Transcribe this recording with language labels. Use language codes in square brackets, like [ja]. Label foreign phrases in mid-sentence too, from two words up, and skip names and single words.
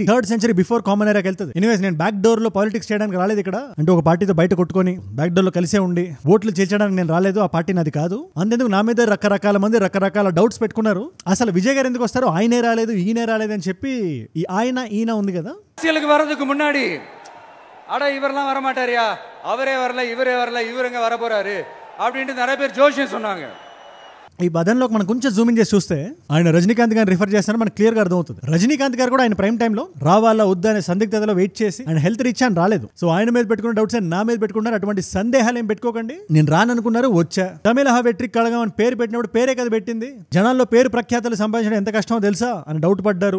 [en] 3rd century before common [te] ఎరాకి వెళ్తుంది. ఎనీవేస్ నేను [en] back door [te] లో పాలిటిక్స్ చేయడానికి రాలేదు ఇక్కడ. అంటే ఒక పార్టీతో బయట కొట్టుకొని [en] back door [te] లో కలిసే ఉండి ఓట్లు చేర్చడానికి నేను రాలేదు. ఆ పార్టీ నాది కాదు. అంతేందుకు నా మీద రకరకాల మంది రకరకాల డౌట్స్ పెట్టుకున్నారు. అసలు విజయ్ గారు ఎందుకు వస్తారు, ఆయనే రాలేదు ఈయనే రాలేదు అని చెప్పి. ఈ ఈయన ఉంది కదా, [ta] வரதுக்கு முன்னாடி அட இவரெல்லாம் வரமாட்டாரியா, அவரே வரல இவரே வரல இவருங்க வர போறாரு அப்படின்ட்டு நிறைய பேர் ஜோஷியம் சொன்னாங்க. [te] ఈ బదన్లోకి మనం కొంచెం జూమింగ్ చేసి చూస్తే ఆయన రజనీకాంత్ గారిని రిఫర్ చేస్తారని మనకు క్లియర్ గా అర్థమవుతుంది. రజనీకాంత్ గారు కూడా ఆయన [en] prime time [te] రావాలా వద్దా అనే సందిగ్ధతలో వెయిట్ చేసి ఆయన హెల్త్ రీచ్ అని రాలేదు. సో ఆయన మీద పెట్టుకున్న డౌట్స్ నా మీద పెట్టుకున్నారు. అటువంటి సందేహాలు ఏం పెట్టుకోకండి. నేను రాననుకున్నారు, వచ్చా. తమిళ వెట్రిక్ కళగా అని పేరు పెట్టినప్పుడు పేరే కదా పెట్టింది. జనాల్లో పేరు ప్రఖ్యాతలు సంపాదించడం ఎంత కష్టమో తెలుసా అని డౌట్ పడ్డారు.